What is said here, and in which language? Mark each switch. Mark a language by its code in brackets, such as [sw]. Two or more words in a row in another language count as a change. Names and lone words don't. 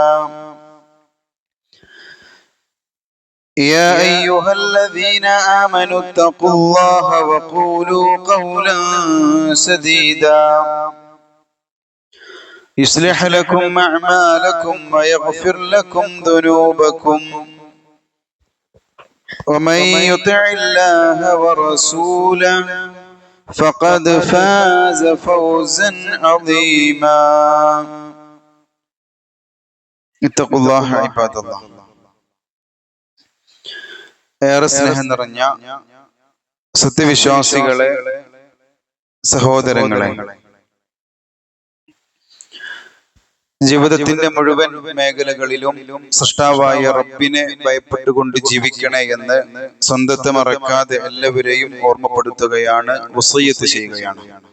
[ar] يا أيها الذين آمنوا اتقوا الله وقولوا قولا سديدا يصلح لكم أعمالكم ويغفر لكم ذنوبكم ومن يطع الله ورسوله فقد فاز فوزا عظيما. اتقوا الله عباد الله. [ml] ഏറെ സ്നേഹം നിറഞ്ഞ സത്യവിശ്വാസികളെ, സഹോദരങ്ങളെ, ജീവിതത്തിന്റെ മുഴുവൻ മേഖലകളിലും സൃഷ്ടാവായ റബ്ബിനെ ഭയപ്പെട്ടുകൊണ്ട് ജീവിക്കണേ എന്ന് സ്വന്തത്തെ മറക്കാതെ എല്ലാവരെയും ഓർമ്മപ്പെടുത്തുകയാണ്, വസിയ്യത്ത് ചെയ്യുകയാണ്.